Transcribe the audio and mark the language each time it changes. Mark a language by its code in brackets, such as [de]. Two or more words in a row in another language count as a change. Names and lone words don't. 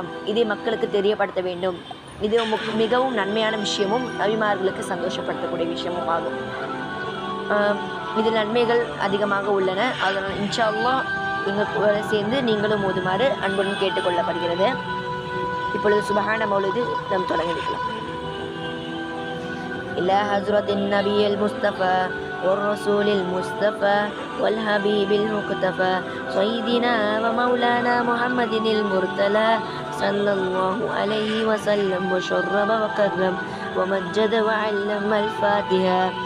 [ta] இதை மக்களுக்கு தெரியப்படுத்த வேண்டும். இது மிகவும் நன்மையான விஷயமும் நபிமார்களுக்கு சந்தோஷப்படுத்தக்கூடிய விஷயமும் ஆகும். இதில் நன்மைகள் அதிகமாக உள்ளன. அதனால் [ar] إن شاء الله [ta] எங்கள் கூட சேர்ந்து நீங்களும் ஓதுமாறு அன்புடன் கேட்டுக்கொள்ளப்படுகிறது. இப்பொழுது சுபஹான மௌலூது நாம் தொடங்கி வைக்கலாம். [ar] إلى حضرة النبي المصطفى والرسول المصطفى والحبيب المقتفى سيدنا ومولانا محمد المرتلى صلى الله عليه وسلم وشرب وكرم ومجد وعلم الفاتحة.